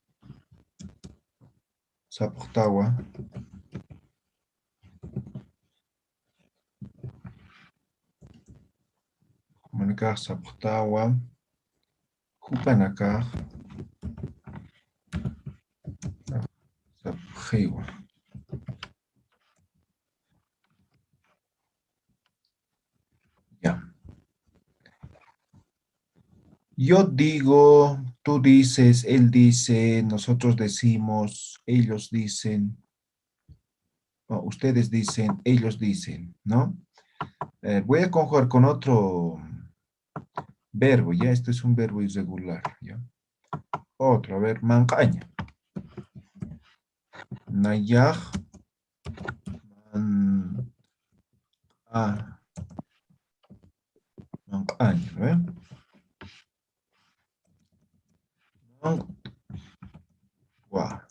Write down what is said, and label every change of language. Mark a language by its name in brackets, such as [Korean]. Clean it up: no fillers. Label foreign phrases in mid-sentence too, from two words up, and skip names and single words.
[Aymara] Saptawa. Humanakaj saptawa. Hupanakaj. Sapjiwa. [Spanish] Ya. Yo digo, tú dices, él dice, nosotros decimos, ellos dicen, no, ustedes dicen, ellos dicen, ¿no? Voy a conjugar con otro verbo, ya, esto es un verbo irregular, ¿ya? Otro, a ver, [Aymara] mancaña. Nayaj. Mancaña, ¿ve? Wa.